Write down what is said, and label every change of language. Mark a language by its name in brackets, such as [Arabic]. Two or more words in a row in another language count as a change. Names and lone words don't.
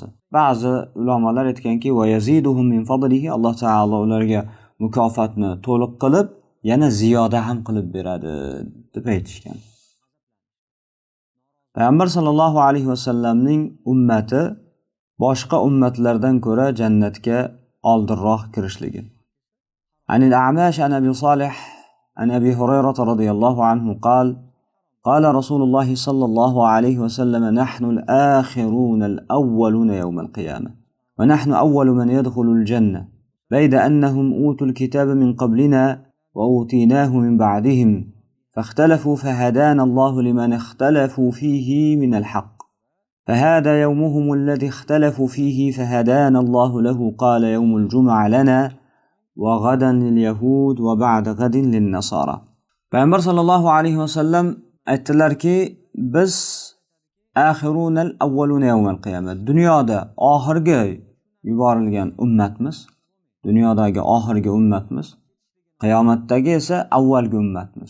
[Uzbek] Ba'zi ulamolar aytganki, [Arabic] ويزيدهم من فضله, [Uzbek] Alloh taolo ularga mukofotni to'liq qilib, yana ziyoda ham qilib beradi deb aytishgan. Payg'ambar [Arabic] صلى الله عليه وسلم [Uzbek] ummati boshqa ummatlardan ko'ra jannatga oldinroq kirishligi. [Arabic] عن الأعمش عن أبي صالح عن أبي هريرة رضي الله عنه قال قال رسول الله صلى الله عليه وسلم نحن الآخرون الأولون يوم القيامة ونحن أول من يدخل الجنة بيد أنهم أوتوا الكتاب من قبلنا وأوتيناه من بعدهم فاختلفوا فهدانا الله لمن اختلفوا فيه من الحق فهذا يومهم الذي اختلفوا فيه فهدانا الله له قال يوم الجمعة لنا وغدا لليهود وبعد غد للنصارى. [Uzbek] Payg'ambar [Arabic] صلى الله عليه وسلم [Uzbek] aytdilarki, biz [Arabic] الآخرون الأولون يوم القيامة, [Uzbek] dunyoda oxirgi yuborilgan ummatmiz, dunyodagi oxirgi ummatmiz, qiyomatdagi esa avvalgi ummatmiz.